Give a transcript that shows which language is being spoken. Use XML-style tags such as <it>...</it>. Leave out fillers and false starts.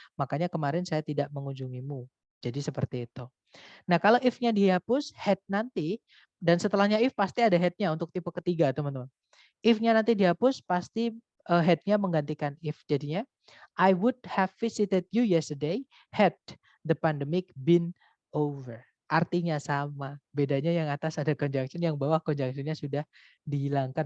<id>Makanya kemarin saya tidak mengunjungimu. Jadi seperti itu. Nah, kalau if-nya dihapus, had nanti, dan setelahnya if pasti ada had-nya untuk tipe ketiga, teman-teman. If-nya nanti dihapus, pasti had-nya menggantikan if. Jadinya,</id> <en>I would have visited you yesterday had the pandemic been over.</en> <id>Artinya sama. Bedanya yang atas ada conjunction, yang bawah conjunction-nya sudah dihilangkan.</id>